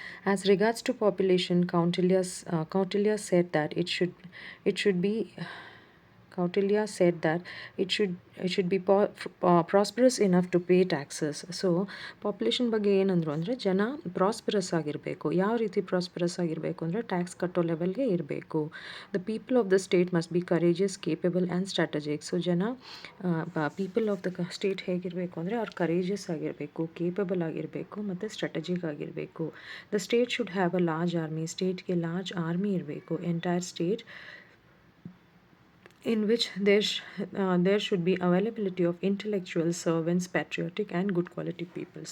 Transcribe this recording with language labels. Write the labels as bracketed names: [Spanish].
[English] As regards to population, Kautilya said that it should be Kautilya said that it should be prosperous enough to pay taxes. [Kannada] So population ಬಗ್ಗೆ ಏನಂದ್ರು ಅಂದರೆ ಜನ prosperous ಆಗಿರಬೇಕು. ಯಾವ ರೀತಿ prosperous ಆಗಿರಬೇಕು ಅಂದರೆ ಟ್ಯಾಕ್ಸ್ ಕಟ್ಟೋ ಲೆವೆಲ್ಗೆ ಇರಬೇಕು. [English] The people of the state must be courageous, capable and strategic. [Kannada] So ಜನ [English] people of the state [Kannada] ಹೇಗಿರಬೇಕು ಅಂದರೆ ಅವ್ರು ಕರೇಜಿಯಸ್ ಆಗಿರಬೇಕು, ಕೇಪಬಲ್ ಆಗಿರಬೇಕು ಮತ್ತು ಸ್ಟ್ರಾಟಜಿಕ್ ಆಗಿರಬೇಕು. [English] The state should have a large army. [Kannada] ಸ್ಟೇಟ್ಗೆ large army ಇರಬೇಕು. [English] Entire state in which there should be availability of intellectual servants, patriotic and good quality people.